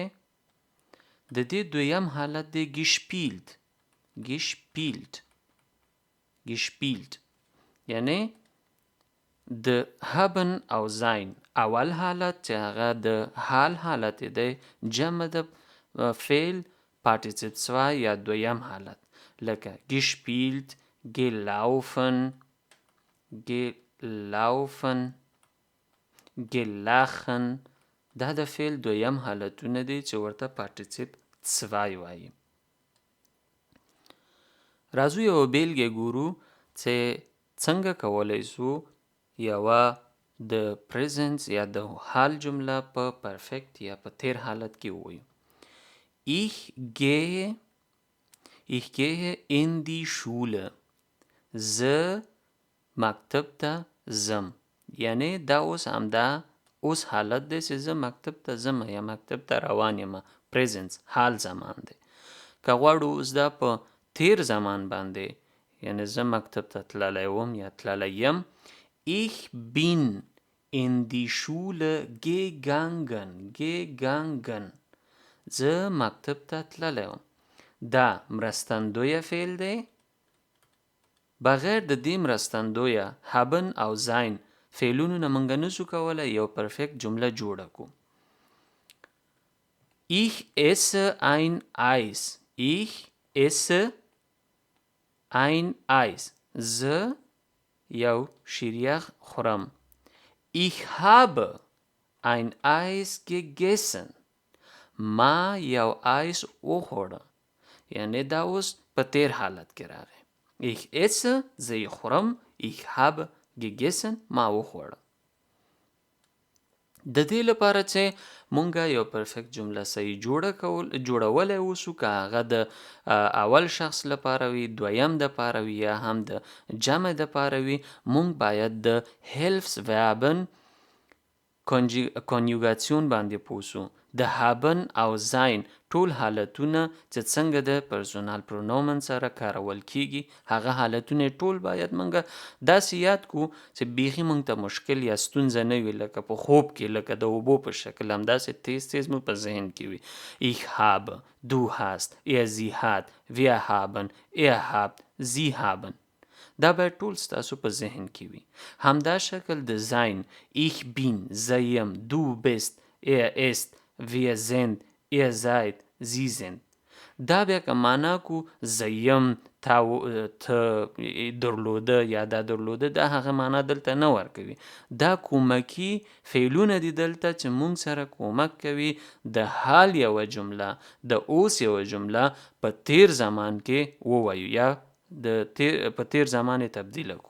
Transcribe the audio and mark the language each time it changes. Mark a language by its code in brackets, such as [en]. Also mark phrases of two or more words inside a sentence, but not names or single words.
[ps] د دې دویم حالت دی gespielt یعنی د haben او sein اول حالت چې هغه د حال حالت دی جمع د فعل پارټیسیپ 2 یا دویم حالت لکه gespielt [de] gelaufen gelachen [ps] دا د فعل دویم حالتونه دي چې ورته پارټیسیپ 2 وایي. راځو یو بیلګه ګورو چې څنګه کولای سو یوه د پریزنس یا د حال جمله په پرفکت یا په تیر حالت کې ووایو. [de] Ich gehe in die Schule. [ps] زه مکتب ته ځم، یعنی دا اوس حالت دی چې زه مکتب ته ځم یا مکتب ته روان یم. پریزنس حال زمان دی. که غواړو اوس دا په تیر زمان باندې یعنی زه مکتب ته تللی وم یا تللی یم. [de] Ich bin in die Schule gegangen. [ps] زه مکتب ته تللی وم. دا مرستندویه فعل دی. بغیر د دې مرستندویه haben او sein فعلونو نه موږ نشو کولی یو پرفکت جمله جوړه کړو. [de] Ich esse ein Eis. [ps] زه یو شیریخ خورم. [de] Ich habe ein Eis gegessen. [ps] ما یو آیس وخوړه، یعنی دا اوس په تیر حالت کې راغی. [de] Ich esse [ps] زه یې خورم. [de] Ich habe gegessen [ps] ما وخوړه. د دې لپاره چې مونږه یو پرفکت جمله صحیح جوړولی اوسو، که هغه د اول شخص لپاره وي، دویم د پاره وي یا هم د جمع د پاره وي، مونږ باید د [de] Hilfsverben Konjugation [ps] باندې پوه سو. د haben او sein ټول حالتونه چې څنګه د [de] Personal Pronomen [ps] سره کارول کیږي هغه حالتونه ټول باید منګه داسې یاد کو چې بیخي مونږ ته مشکل یا ستونزه نه وي، لکه په خوب کې لکه د اوبو په شکل همداسې تیز مو په ذهن کې وي. [de] Ich habe, du hast, sie hat, wir haben, habt, sie haben. [ps] دا باید ټول ستاسو په ذهن کې وي. همدا شکل د [de] sein ich bin [ps] زه یم، [de] du bist ist wir sind ihr seid sie sind. [ps] دا بیا که معنا کو زه یم ته درلوده یا دا درلوده دا هغه معنا دلته نه ورکوي. دا کومکی فعلونه دي دلته چې مونږ سره کومک کوي د حال یوه جمله د اوس یوه جمله په تیر زمان کې ووایو یا په تیر زمان تبدیل کو.